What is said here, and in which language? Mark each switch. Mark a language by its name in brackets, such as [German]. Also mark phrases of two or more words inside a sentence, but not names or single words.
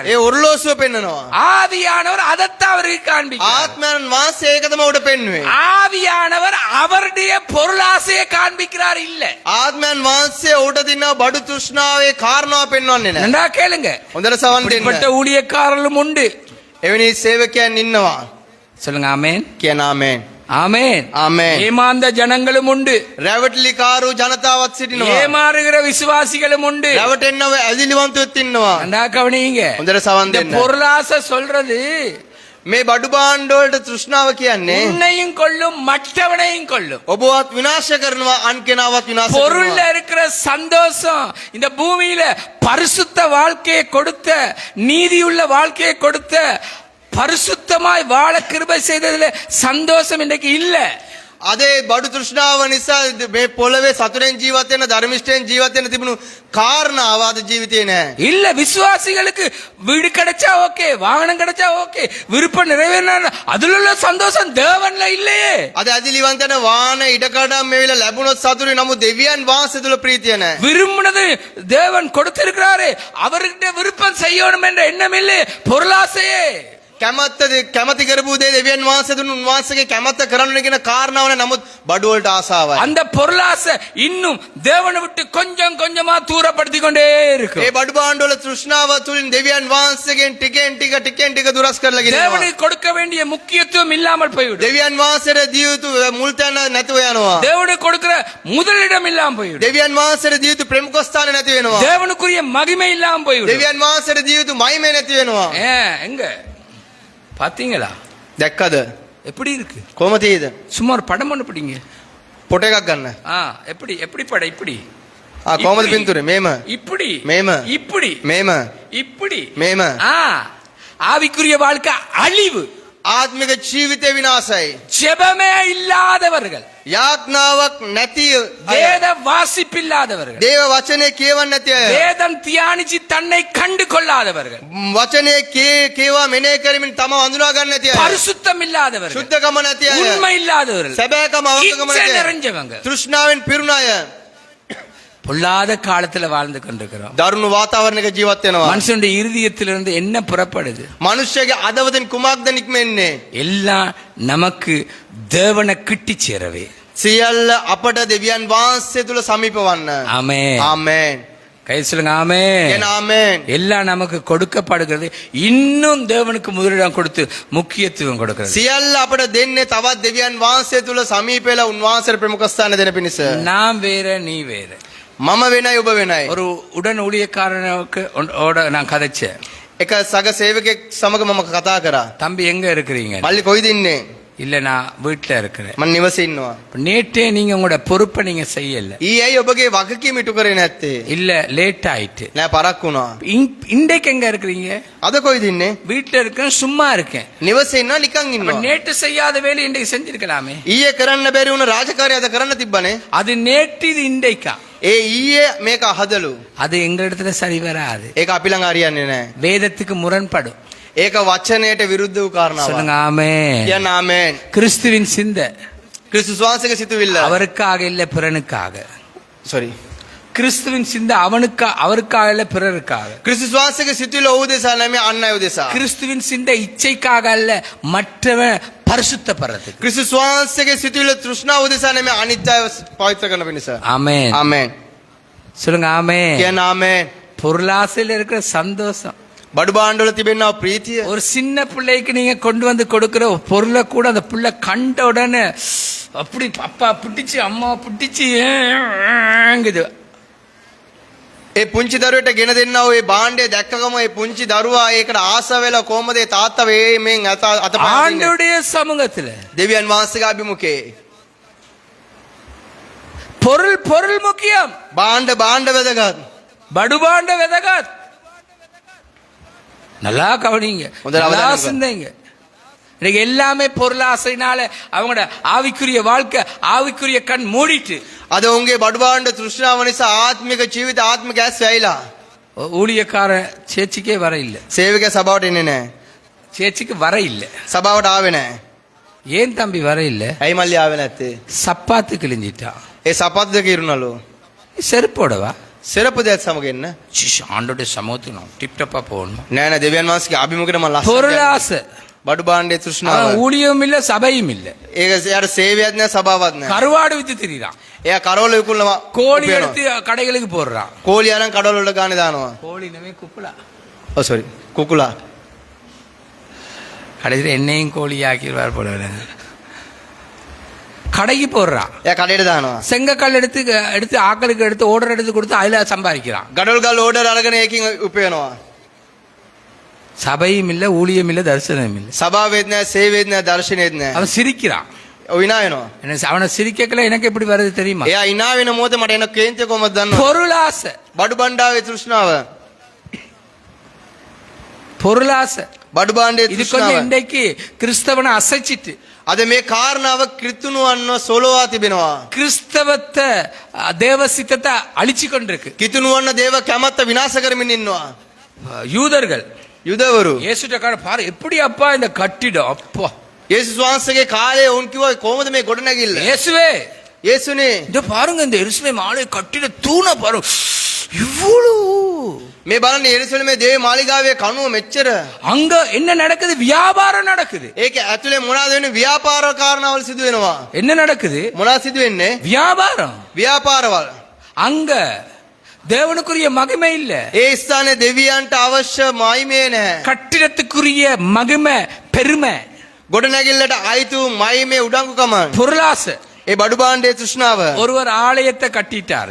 [Sinhala] ඒ ඔරලෝසුව පෙන්නනවා. [Tamil] ஆவியானவர் அதத்தான் அவருக்கு காண்பிக்கிறார். [Sinhala] ආත්මයන් වහන්සේ ඒක තමයි උඩ පෙන්වුවේ. [Tamil] ஆவியானவர் அவருடைய பொருளாசையை காண்பிக்கிறார் இல்ல. [Sinhala] ආත්මයන් වහන්සේ උඩ දින බඩු තෘෂ්ණාවේ කාරණාව පෙන්වන්නේ නැහැ. [Tamil] நன்றா கேளுங்க. [Sinhala] හොඳට සවන් [Tamil] இப்படிப்பட்ட [Sinhala] දෙන්න. [Tamil] ஊழியக்காரர்களும் உண்டு. [Sinhala] එවැනි සේවකයන් ඉන්නවා. [Tamil] சொல்லுங்க ஆமென். [Sinhala] කියන ආමේන්. [Tamil] ஆமென். [Sinhala] ආමේන්. [Tamil] ஏமாந்த ஜனங்களும் உண்டு. [Sinhala] රැවටිලිකාරු ජනතාවත් සිටිනවා. [Tamil] ஏமாறுகிற விசுவாசிகளும் உண்டு. [Sinhala] රැවටෙන්නව ඇදිලිවන්තයොත් ඉන්නවා. [Tamil] நன்றா கவனிங்க. [Sinhala] හොඳට සවන් [Tamil] இந்த [Sinhala] දෙන්න. [Tamil] பொருளாசை சொல்றது [Sinhala] මේ බඩු භාණ්ඩ වලට තෘෂ්ණාව කියන්නේ [Tamil] உன்னையும் கொல்லும் மற்றவனையும் கொல்லும். [Sinhala] ඔබවත් විනාශ කරනවා අන් කෙනාවත් විනාශ [Tamil] பொருள்ல [Sinhala] කරනවා. [Tamil] இருக்கிற சந்தோஷம் இந்த பூமியில பரிசுத்த வாழ்க்கையை கொடுத்த நீதியுள்ள வாழ்க்கையை கொடுத்த பரிசுத்தமாய் வாழ கிருபை செய்ததுல சந்தோஷம் இன்றைக்கு இல்ல. [Sinhala] අදේ බඩු තෘෂ්ණාව නිසා මේ පොළවේ සතුටෙන් ජීවත් වෙන ධර්මිෂ්ඨයෙන් ජීවත් වෙන තිබුණු කාරණාව අද ජීවිතේ නැහැ. [Tamil] இல்ல விசுவாசிகளுக்கு வீடு கிடைச்சா ஓகே, வாகனம் கிடைச்சா ஓகே, விருப்பம் நிறைவேறினா அதுல உள்ள சந்தோஷம் தேவன்ல இல்லையே. [Sinhala] අද ඇදිලිවන්තන වාහන ඉඩකඩම් මේවිල ලැබුණොත් සතුටුයි. නමුත් දෙවියන් වහන්සේ තුල ප්‍රීතිය නැහැ. [Tamil] விரும்பினது தேவன் கொடுத்திருக்கிறாரு, அவர்கிட்ட விருப்பம் செய்யணும் என்ற எண்ணம் இல்லை, பொருளாசையே. [Sinhala] කැමති කරපු දේ දෙවියන් වහන්සේ දුන්නු උන්වහන්සේගේ කැමැත්ත කරන්න කියන කාරණාව නේ. නමුත් බඩු වලට ආසාවයි. [Tamil] அந்த பொருளாசை இன்னும் தேவனை விட்டு கொஞ்சம் கொஞ்சமா தூரப்படுத்திக் கொண்டே இருக்கு. [Sinhala] ඒ බඩු භාණ්ඩ වල තෘෂ්ණාව තුලින් දෙවියන් වහන්සේගෙන් ටිකෙන් ටික දුරස් කරලා ගෙනියනවා. [Tamil] தேவனுக்கு கொடுக்க வேண்டிய முக்கியத்துவம் இல்லாமல் போய்விடும். [Sinhala] දෙවියන් වහන්සේට දිය යුතු මුල් තැන නැතුව යනවා. [Tamil] தேவனுக்கு கொடுக்கிற முதலிடம் இல்லாம போய்விடும். [Sinhala] දෙවියන් වහන්සේට දිය යුතු ප්‍රමුඛ ස්ථාන නැති වෙනවා. [Tamil] தேவனுக்குரிய மகிமை இல்லாம போய்விடும். [Sinhala] දෙවියන් වහන්සේට දිය යුතු මහිමේ නැති වෙනවා. [Tamil] எங்க பாத்தீங்களா [Sinhala] දැක්කද? [Tamil] எப்படி இருக்கு? [Sinhala] කොහොම තියෙද? [Tamil] சும்மா ஒரு படம் ஒண்ணு பிடிங்க. [Sinhala] පොට එකක් ගන්න. [Tamil] எப்படி எப்படி படம் இப்படி [Sinhala] කොහොමද පින්තූරේ? මේම. [Tamil] இப்படி [Sinhala] මේම. [Tamil] இப்படி [Sinhala] මේම. [Tamil] இப்படி [Sinhala] මේම. [Tamil] ஆவிக்குரிய வாழ்க்கை அழிவு. [Sinhala] ආත්මික ජීවිතේ විනාශයි. [Tamil] ஜெபமே இல்லாதவர்கள், [Sinhala] යාඥාවක් නැති [Tamil] வேத வாசிப்பில்லாதவர்கள், [Sinhala] දේව වචනේ කියවන්නේ නැති අය. [Tamil] வேதம் தியானிச்சு தன்னை கண்டு கொள்ளாதவர்கள், [Sinhala] වචනේ කේවා මෙනෙහි කරමින් තම වඳුනා ගන්න නැති අය. [Tamil] பரிசுத்தம் இல்லாதவர்கள், [Sinhala] සුද්ධකම නැති අය. [Tamil] உண்மை இல்லாதவர்கள், [Sinhala] සැබෑකම අවංකකම [Tamil] இச்சை [Sinhala] නැති අය. [Tamil] நிறைஞ்சவங்க [Sinhala] තෘෂ්ණාවෙන් පිරුණ අය. [Tamil] பொல்லாத காலத்துல வாழ்ந்து கொண்டிருக்கிறோம். [Sinhala] දරුණු වාතාවරණයක ජීවත් වෙනවා. [Tamil] மனுஷனுடைய இருதயத்திலிருந்து என்ன புறப்படுது? [Sinhala] මනුෂ්‍යගේ අදවදින් කුමක්ද නික්මෙන්නේ? [Tamil] எல்லாம் நமக்கு தேவனை கிட்டி சேரவே. [Sinhala] සියල්ල අපට දෙවියන් වහන්සේ තුල සමීප වන්න. [Tamil] ஆமென். [Sinhala] ආමේන්. [Tamil] கை சொல்லுங்க ஆமென். [Sinhala] කියන ආමේන්. [Tamil] எல்லாம் நமக்கு கொடுக்கப்படுகிறது, இன்னும் தேவனுக்கு முதலிடம் கொடுத்து முக்கியத்துவம் கொடுக்கிறது. [Sinhala] සියල්ල අපට දෙන්නේ තවත් දෙවියන් වහන්සේ තුල සමීප වෙලා උන්වහන්සේට ප්‍රමුඛ ස්ථාන දෙන පිණිස. [Tamil] நான் வேற நீ வேற. [Sinhala] මම වෙනයි ඔබ වෙනයි. [Tamil] ஒரு உடன் ஊழியக்காரனுக்கு ஓட நான் கதைச்சேன். [Sinhala] එක සග සේවකෙක් සමග මම කතා කරා. [Tamil] தம்பி எங்க இருக்கிறீங்க? [Sinhala] මල්ලි කොයිද ඉන්නේ? [Tamil] இல்ல நான் வீட்டுல இருக்கிறேன். [Sinhala] මම නිවසේ ඉන්නවා. [Tamil] நேற்றே நீங்க உங்களோட பொறுப்பை நீங்க செய்யல. [Sinhala] ඊයේ ඔබගේ වගකීම ඉටු කරේ නැත්තේ. [Tamil] இல்ல லேட் ஆயிட்டு. [Sinhala] නෑ පරක් වුණා. [Tamil] இன்றைக்கு எங்க இருக்கிறீங்க? [Sinhala] අද කොයිද ඉන්නේ? [Tamil] வீட்டுல இருக்கேன், சும்மா இருக்கேன். [Sinhala] නිවසේ ඉන්නවා නිකන් [Tamil] அப்ப [Sinhala] ඉන්නවා. [Tamil] நேற்று செய்யாத வேலை இன்றைக்கு செஞ்சிருக்கலாமே. [Sinhala] ඊයේ කරන්න බැරි වුණ රාජකාරිය අද කරන්න තිබ්බනේ. [Tamil] அது நேற்று, இது இன்றைக்கா? [Sinhala] ඒ ඊයේ මේක හදලු. [Tamil] அது எங்க இடத்துல சரி வராது. [Sinhala] ඒක අපි ළඟ හරියන්නේ නෑ. [Tamil] வேதத்துக்கு முரண்படும். [Sinhala] ඒක වචනයට විරුද්ධ වූ කාරණාවක්. [Tamil] சொல்லுங்க ஆமென். [Sinhala] කියන්න ආමේන්. [Tamil] கிறிஸ்துவின் சிந்தை [Sinhala] ක්‍රිස්තුස් වහන්සේගේ සිතුවිල්ල. [Tamil] அவருக்காக இல்ல பிறனுக்காக. sorry. கிறிஸ்துவின் சிந்தை அவருக்காக இல்ல பிறருக்காக. [Sinhala] ක්‍රිස්තුස් වහන්සේගේ සිතුවිල්ල ඔහු දෙසා නෙමෙයි අන් අය දෙසා. [Tamil] கிறிஸ்துவின் சிந்தை இச்சைக்காக அல்ல மற்றவன் பரிசுத்தப்படுறதுக்கு. [Sinhala] ක්‍රිස්තුස් වහන්සේගේ සිතුවිල්ල තෘෂ්ණාව දෙසා නෙමෙයි අනිත් අය පවිත්‍ර කරන පිණිස. [Tamil] ஆமென். [Sinhala] ආමේන්. [Tamil] சொல்லுங்க ஆமென். [Sinhala] කියන්න ආමේන්. [Tamil] பொருளாசையில் இருக்கிற சந்தோஷம். [Sinhala] බඩු භාණ්ඩවල තිබෙනා ප්‍රීතිය. [Tamil] ஒரு சின்ன பிள்ளைக்கு நீங்க கொண்டு வந்து கொடுக்கிற பொருளை கூட அந்த பிள்ளை கண்ட உடனே அப்படி அப்பா பிடிச்சு அம்மா பிடிச்சு ஏங்குது. [Sinhala] ඒ පුංචි දරුවට ගෙන දෙන්නා වූ ඒ භාණ්ඩය දැක්කගම ඒ පුංචි දරුවා ඒකට ආස වෙලා කොහමද ඒ තාත්තා මේන් අතපය [Tamil] ஆண்டவருடைய சமூகத்துல [Sinhala] දෙවියන් වහන්සේගේ අභිමුඛේ [Tamil] பொருள் முக்கியம். [Sinhala] භාණ්ඩ වැදගත්. බඩු භාණ්ඩ වැදගත්. [Tamil] நல்லா கவனிங்க, முதல்ல நல்லா அவதானிங்க. சிந்தைங்க. இன்னைக்கு எல்லாமே பொருளாசைனால அவங்களோட ஆவிக்குரிய வாழ்க்கை, ஆவிக்குரிய கண் மூடிட்டு [Sinhala] අද උන්ගේ බඩු භාණ්ඩ තෘෂ්ණාව නිසා ආත්මික ජීවිත ආත්මික ඇස් වැයිලා. [Tamil] ஊழியக்காரன் சேர்ச்சிக்கே வர இல்ல, [Sinhala] සේවක සභාවට එන්නේ නැහැ. [Tamil] சேர்ச்சிக்கு வர இல்ல. [Sinhala] සභාවට ආවේ නැහැ. [Tamil] ஏன் தம்பி வர இல்ல? [Sinhala] ඇයි මල්ලි ආවේ නැත්තේ? [Tamil] சப்பாத்து கிழிஞ்சிட்டான். [Sinhala] ඒ සපත් දෙක ඉරුණලු. [Tamil] செருப்போடவா? [Sinhala] සෙරප්පු දෙයක් සමග එන්න. [Tamil] ஆண்டோட சமூகத்துக்கு நான் டிப்டப்பா போகணும். [Sinhala] නෑ නෑ දෙවියන් වහන්සේගේ අභිමුඛයට මම ලස්සන [Tamil] பொருளாசை. [Sinhala] බඩු භාණ්ඩේ තෘෂ්ණාව. [Tamil] அவன் ஊழியம் இல்ல, சபையும் இல்ல. [Sinhala] ඒක එයාට සේවයක් නෑ සභාවක් නෑ. [Tamil] கருவாடு வித்து திரிறான். [Sinhala] එයා කරවල විකුණනවා. [Tamil] கோழி எடுத்து கடைகளுக்கு போடுறான். [Sinhala] කෝලිය අරන් කඩවල වල ගානේ දානවා. [Tamil] கோழி நமே குப்பலா. [Sinhala] ඔව් සෝරි. කුකුලා. [Tamil] கடைசியில் என்னையும் கோழி ஆக்கிடுவார் போல. கடைக்கு போடுறான். [Sinhala] එයා කඩේට දානවා. [Tamil] செங்கக்கல் எடுத்து ஆக்களுக்கு எடுத்து ஓர்டர் எடுத்து கொடுத்து அதுல சம்பாதிக்கிறான். [Sinhala] ගඩොල් ගල් ඕඩර් අරගෙන ඒකින් උපයනවා. [Tamil] சபையும் இல்ல, ஊழியம் இல்ல, தரிசனம் இல்ல. [Sinhala] සභාවෙත් නෑ, සේවෙත් නෑ, දර්ශනෙත් නෑ. [Tamil] அவன் சிரிக்கிறான். [Sinhala] ඔව් ඉනා වෙනවා. [Tamil] அவனை சிரிக்கல எனக்கு எப்படி வருது தெரியுமா? [Sinhala] එයා ඉනා වෙන මොහොතේ මට එන කේන්තිය කොහමද දන්නවද? [Tamil] பொருளாசை. [Sinhala] බඩු බණ්ඩාවේ තෘෂ්ණාව. [Tamil] பொருளாசை. [Sinhala] බඩු භාණ්ඩේ [Tamil] இது கொஞ்சம் [Sinhala] තෘෂ්ණාව. [Tamil] இன்றைக்கு கிறிஸ்தவனை அசைச்சிட்டு [Sinhala] අද මේ කාරණාව කිතුණුවන්ව සොලවා තිබෙනවා. [Tamil] கிறிஸ்தவத்தை தேவ சித்தத்தை அழிச்சு கொண்டிருக்கு. [Sinhala] කිතුණුවන්න දේව කැමැත්ත විනාශ කරමින් ඉන්නවා. [Tamil] யூதர்கள் [Sinhala] යුදවරු. [Tamil] இயேசுட்ட பாரு எப்படி அப்பா இந்த கட்டிடம் அப்பா. [Sinhala] යේසුස් වහන්සේගේ කාලේ වුන් කිව්වා කොහොමද මේ ගොඩනැගිල්ල? [Tamil] இயேசுவே [Sinhala] යේසුනේ [Tamil] இந்த பாருங்க இந்த எருசலேம் ஆலய கட்டிட தூண பாருங்க இவ்வளவு. [Sinhala] මේ බලන්න යෙරුසලමේ දේව මාලිගාවේ කණුව මෙච්චර. [Tamil] அங்க என்ன நடக்குது? வியாபாரம் நடக்குது. [Sinhala] ඒක ඇතුලේ මොනවද වෙන්නේ? ව්‍යාපාර කාරණාවල් සිදු වෙනවා. [Tamil] என்ன நடக்குது? [Sinhala] මොනවද සිදු වෙන්නේ? [Tamil] வியாபாரம். [Sinhala] ව්‍යාපාරවල්. [Tamil] அங்க தேவனுக்குரிய மகிமை இல்ல, [Sinhala] ඒ ස්ථානයේ දෙවියන්ට අවශ්‍ය මහිමේ නැහැ. [Tamil] கட்டிடத்துக்குரிய மகிமை பெருமை [Sinhala] ගොඩනැගිල්ලට අයිතු මහිමේ උඩඟුකම. [Tamil] பொருளாசை. [Sinhala] ඒ බඩු භාණ්ඩයේ තෘෂ්ණාව. [Tamil] ஒருவர் ஆலயத்தை கட்டிட்டாரு,